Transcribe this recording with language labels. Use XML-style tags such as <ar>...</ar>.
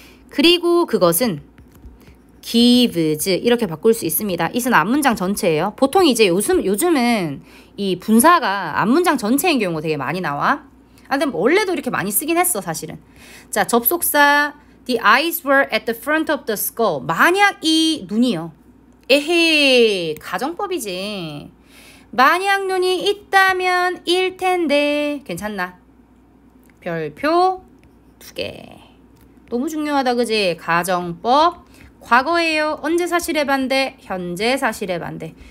<ko>그리고 그것은 gives, 이렇게 바꿀 수 있습니다. it은 앞문장 전체예요. 보통 이제 요즘은 이 분사가 앞문장 전체인 경우가 되게 많이 나와. 근데 원래도 이렇게 많이 쓰긴 했어, 사실은.</ko> <en>자,</en> <ko>접속사</ko> <en>the eyes were at the front of the skull.</en> <ko>만약 이 눈이요. 에헤이, 가정법이지. 만약 눈이 있다면 일 텐데. 괜찮나? 별표 2개. 너무 중요하다, 그지? 가정법. 과거예요. 언제 사실의 반대? 현재 사실의 반대.</ko>